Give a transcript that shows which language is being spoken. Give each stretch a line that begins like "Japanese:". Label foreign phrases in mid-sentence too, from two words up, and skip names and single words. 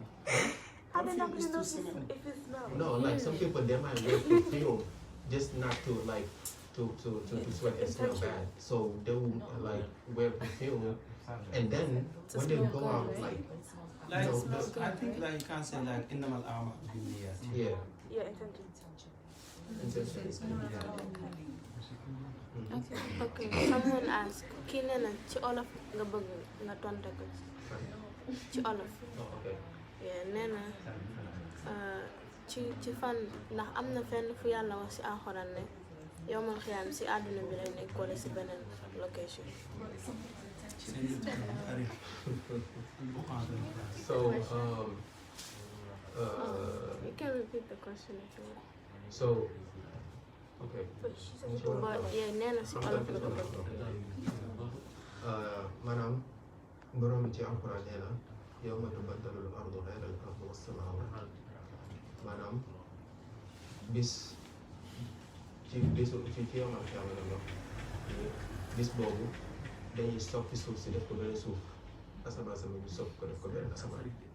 English: How they not Perfume gonna is know to smell. if it smells? No, like some people they might wear perfume just not to like to sweat and smell bad. So they will like wear perfume, and then when they go out like Like, no, I think like you can say like
Arabic: إنما الأعمال بالنيات.
English: yeah. Yeah, intention. Okay, someone asked,
Wolof: kii nee na ci olof nga bëgg nga tontu ko ci olof.
English: Oh, okay.
Wolof: Yeah, nee na ci fan ndax am na fenn fu yàlla wax ci alxuraan ne
Arabic: يوم القيامة
Wolof: ci àdduna bi lay nekk wala ci beneen location.
English: So You can repeat the question if you want. so okay. But she said she But yeah,
Wolof: nee na ci olof nga ko bëgg. maanaam borom bi ci alxuraan nee na
Arabic: يوم تبدل الأرض غير الأرض والسماوات,
Wolof: maanaam bis ci
Arabic: يوم القيامة
Wolof: la wax bis boobu dañuy soppi suuf si def ko benn suuf, asamaan sama ñu soppi ko def ko benn asamaan.